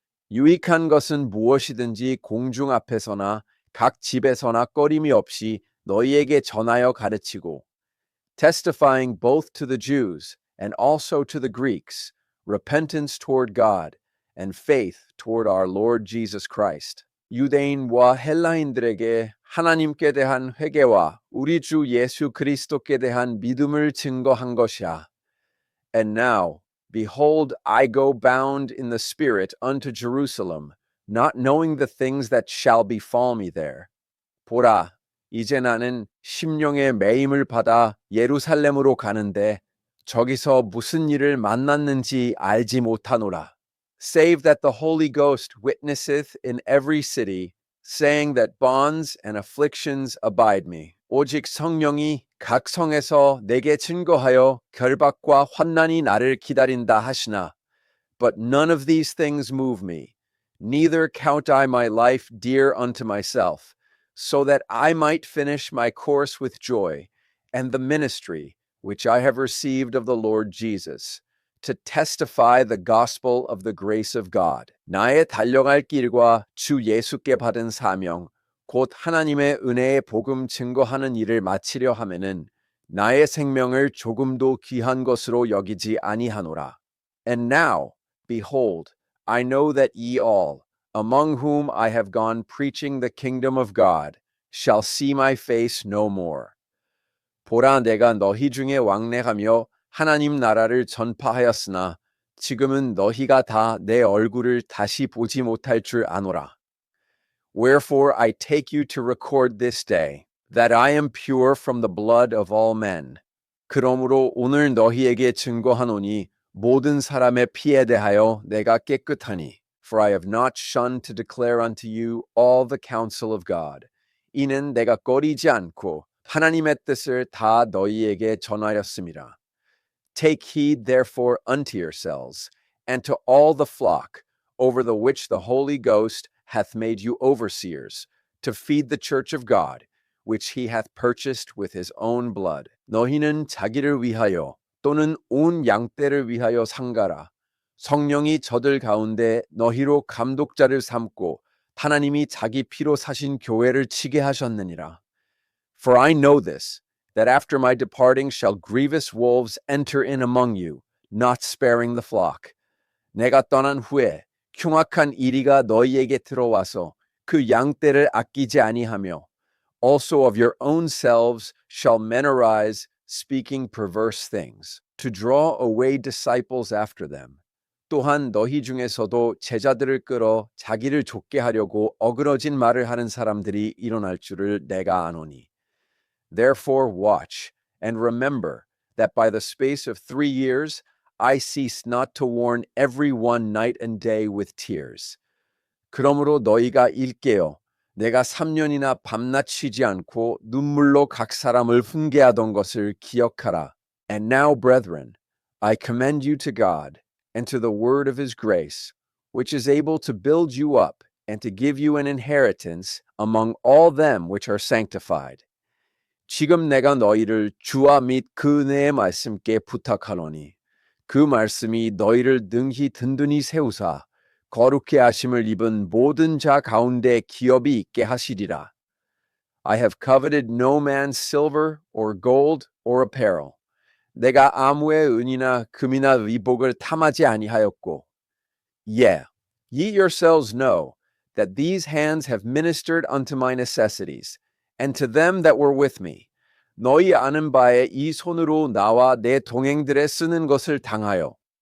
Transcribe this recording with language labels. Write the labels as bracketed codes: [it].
[ko] 유익한 것은 무엇이든지 공중 앞에서나 각 집에서나 꺼림이 없이 너희에게 전하여 가르치고 [en] testifying both to the Jews and also to the Greeks repentance toward God and faith toward our Lord Jesus Christ. [ko] 유대인과 헬라인들에게 하나님께 대한 회개와 우리 주 예수 그리스도께 대한 믿음을 증거한 것이야. [en] And now, behold, I go bound in the Spirit unto Jerusalem, not knowing the things that shall befall me there. [ko] 보라, 이제 나는 심령의 매임을 받아 예루살렘으로 가는데 저기서 무슨 일을 만났는지 알지 못하노라. [en] Save that the Holy Ghost witnesseth in every city, saying that bonds and afflictions abide me. [ko] 오직 성령이 각 성에서 내게 증거하여 결박과 환난이 나를 기다린다 하시나. [en] But none of these things move me, neither count I my life dear unto myself, so that I might finish my course with joy, and the ministry which I have received of the Lord Jesus, to testify the gospel of the grace of God. [ko] 나의 달려갈 길과 주 예수께 받은 사명, 곧 하나님의 은혜의 복음 증거하는 일을 마치려 하면은 나의 생명을 조금도 귀한 것으로 여기지 아니하노라. [en] And now, behold, I know that ye all, among whom I have gone preaching the kingdom of God, shall see my face no more. [ko] 보라, 내가 너희 중에 왕래하며 하나님 나라를 전파하였으나 지금은 너희가 다 내 얼굴을 다시 보지 못할 줄 아노라. [en] Wherefore I take you to record this day, that I am pure from the blood of all men. [ko] 그러므로 오늘 너희에게 증거하노니 모든 사람의 피에 대하여 내가 깨끗하니. [en] For I have not shunned to declare unto you all the counsel of God. [ko] 이는 내가 꺼리지 않고 하나님의 뜻을 다 너희에게 전하였음이라. [en] Take heed therefore unto yourselves, and to all the flock, over the which the Holy Ghost hath made you overseers, to feed the church of God, which he hath purchased with his own blood. [ko] 너희는 자기를 위하여 또는 온 양떼를 위하여 상가라. 성령이 저들 가운데 너희로 감독자를 삼고 하나님이 자기 피로 사신 교회를 치게 하셨느니라. [en] For I know this, that after my departing shall grievous wolves enter in among you, not sparing the flock. [ko] 내가 떠난 후에 흉악한 이리가 너희에게 들어와서 그 양떼를 아끼지 아니하며, [en] also of your own selves shall men arise, speaking perverse things, to draw away disciples after them. [ko] 또한 너희 중에서도 제자들을 끌어 자기를 좇게 하려고 어그러진 말을 하는 사람들이 일어날 줄을 내가 아노니. [en] Therefore watch, and remember that by the space of 3 years I ceased not to warn every one night and day with tears. [ko] 그러므로 너희가 일깨어 내가 3년이나 밤낮 쉬지 않고 눈물로 각 사람을 훈계하던 것을 기억하라. [en] And now, brethren, I commend you to God, and to the word of his grace, which is able to build you up, and to give you an inheritance among all them which are sanctified. [ko] 지금 내가 너희를 주와 및 그 은혜의 말씀께 부탁하노니, 그 말씀이 너희를 능히 든든히 세우사 거룩해 하심을 입은 모든 자 가운데 기업이 있게 하시리라. [en] I have coveted no man's silver or gold or apparel. [ko] 내가 아무의 은이나 금이나 의복을 탐하지 아니하였고. [en] Yeah, ye yourselves know that these hands have ministered unto my necessities, and to them that were with me. [ko] 너희 아는 바에 이 손으로 나와 내 동행들의 쓰는 것을 당하여.